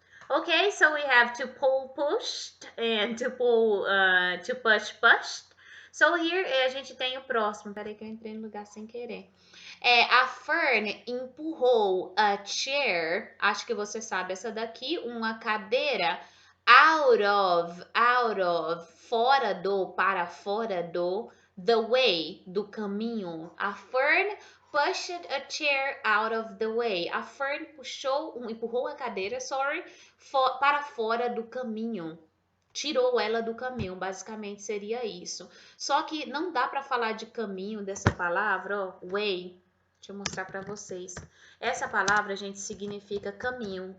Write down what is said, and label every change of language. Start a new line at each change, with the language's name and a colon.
English: Ok, so we have to pull, pushed, and to pull, to push, pushed. So here
Portuguese: a gente tem o próximo. Peraí que eu entrei no lugar sem querer. A Fern empurrou a chair, acho que você sabe essa daqui, uma cadeira,
English: out of,
Portuguese: fora do, para fora do,
English: the way,
Portuguese: do caminho.
English: A Fern pushed a chair out of the way.
Portuguese: A Fern empurrou a cadeira, para fora do caminho. Tirou ela do caminho, basicamente seria isso. Só que não dá para falar de caminho dessa palavra, ó, way. Deixa eu mostrar para vocês. Essa palavra, gente, significa caminho.